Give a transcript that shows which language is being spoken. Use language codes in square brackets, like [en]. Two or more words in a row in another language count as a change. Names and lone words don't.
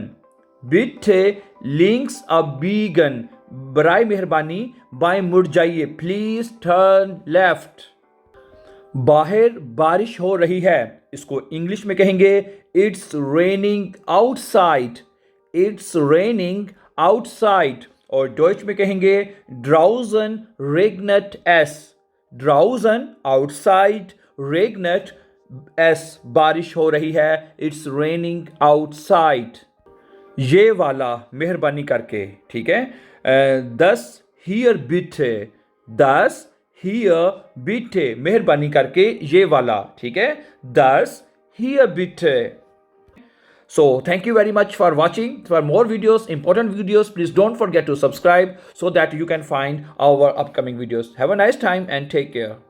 [de] bitte links abbiegen. [hi] बराए मेहरबानी बाएं मुड़ जाइए, [en] please turn left. [hi] बाहर बारिश हो रही है, इसको इंग्लिश में कहेंगे [en] it's raining outside. it's raining outside, [hi] और डॉइच में कहेंगे [de] draußen regnet es। draußen outside regnet es, [hi] बारिश हो रही है, [en] it's raining outside। [hi] ये वाला मेहरबानी करके। ठीक है, [de] das hier bitte। das hier bitte, [hi] मेहरबानी करके ये वाला। ठीक है, [de] das hier bitte। [en] So thank you very much for watching. For more videos, important videos, please don't forget to subscribe so that you can find our upcoming videos. Have a nice time and take care.